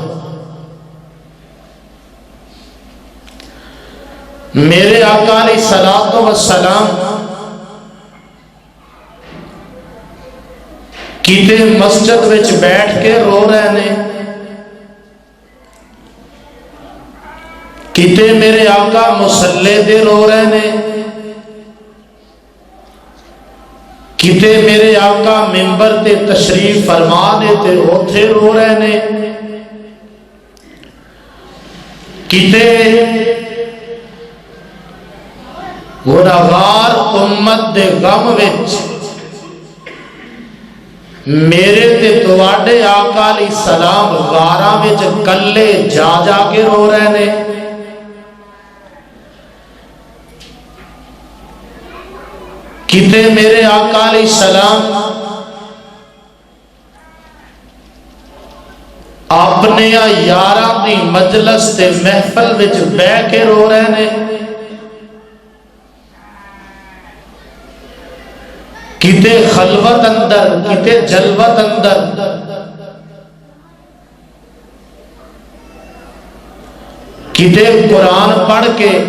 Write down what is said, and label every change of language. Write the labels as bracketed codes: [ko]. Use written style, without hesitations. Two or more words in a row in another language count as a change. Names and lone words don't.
[pa] میرے آقا [ar] علیہ الصلوۃ والسلام [pa] کیتے مسجد وچ بیٹھ کے رو رہے نے، کیتے میرے آقا مصلے دے رو رہے نے، کتے میرے آقا ممبر تے تشریف فرما دے تے اوتھے رو رہے نے، کتے گنہگار امت دے غم وچ میرے تے تواڈے آقا [ar] علیہ السلام [pa] غاراں وچ کلے جا جا کے رو رہے نے، کتے میرے آقا [ar] علیہ السلام [pa] اپنے یاراں دی مجلس تے محفل وچ بیٹھ کے رو رہے نے، کتے خلوت اندر، کتے جلوت اندر، کتے قرآن پڑھ کے،